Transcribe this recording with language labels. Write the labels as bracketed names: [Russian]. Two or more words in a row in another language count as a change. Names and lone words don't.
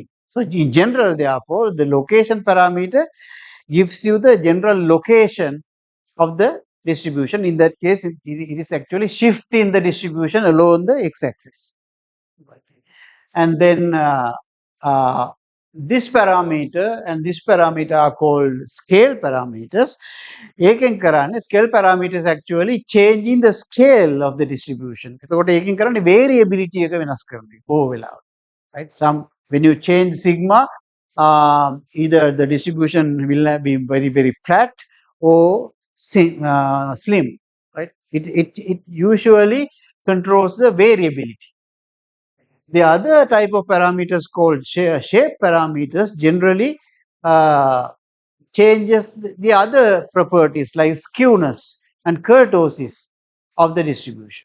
[English] So in general, therefore, the location parameter gives you the general location of the distribution. In that case, it is actually shifting the distribution along the x-axis. And then this parameter and this parameter are called scale parameters. [Sinhala] ඒකෙන් කරන්නේ [English] scale parameters actually changing the scale of the distribution. [Sinhala] එතකොට ඒකෙන් කරන්නේ variability එක වෙනස් කරන්නේ බොහෝ වෙලාවට. [English] Right? When you change sigma, either the distribution will be very flat or slim. Right? It usually controls the variability. The other type of parameters called shape parameters generally changes the other properties like skewness and kurtosis of the distribution.